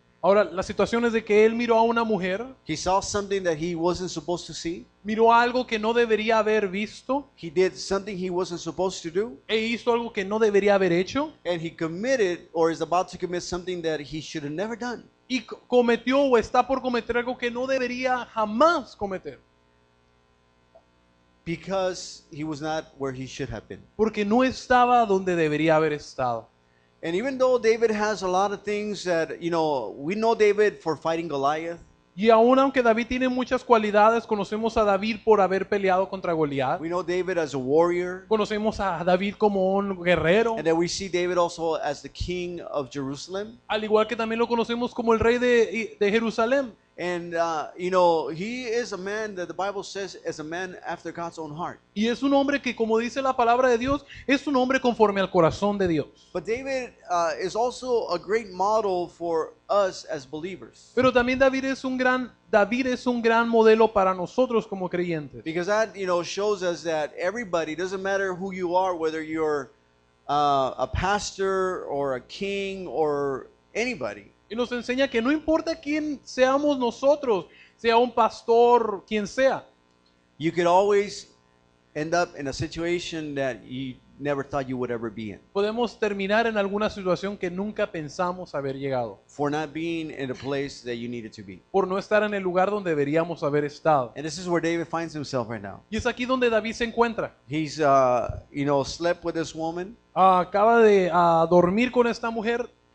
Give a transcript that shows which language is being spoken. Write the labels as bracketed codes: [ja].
[es] Ahora, la situación es de que él miró a una mujer, [en] He saw something that he wasn't supposed to see. [es] miró algo que no debería haber visto [en] He did something he wasn't supposed to do, [es] e hizo algo que no debería haber hecho [en] and he committed or is about to commit something that he should have never done. [es] y cometió o está por cometer algo que no debería jamás cometer, [en] Because he was not where he should have been. [es] porque no estaba donde debería haber estado. [en] And even though David has a lot of things that, you know, we know David for fighting Goliath. [es] Y aún aunque David tiene muchas cualidades, conocemos a David por haber peleado contra Goliat. [en] We know David as a warrior. [es] Conocemos a David como un guerrero, [en] And then we see David also as the king of Jerusalem. [es] al igual que también lo conocemos como el rey de Jerusalén. [en] And, you know, he is a man that the Bible says is a man after God's own heart. [es] Y es un hombre que, como dice la palabra de Dios, es un hombre conforme al corazón de Dios. [en] But David is also a great model for us as believers. [es] Pero también David es un gran modelo para nosotros como creyentes. [en] Because that, you know, shows us that everybody, doesn't matter who you are, whether you're a pastor or a king or anybody, [es] Y nos enseña que no importa quién seamos nosotros, sea un pastor, quien sea, [en] you could always end up in a situation that you never thought you would ever be in, [es] podemos terminar en alguna situación que nunca pensamos haber llegado, [en] for not being in the place that you needed to be. [es] por no estar en el lugar donde deberíamos haber estado. [en] And this is where David finds himself right now. [es] Y es aquí donde David se encuentra. [en] He's, you know, slept with this woman, [es] Acaba de dormir con esta mujer.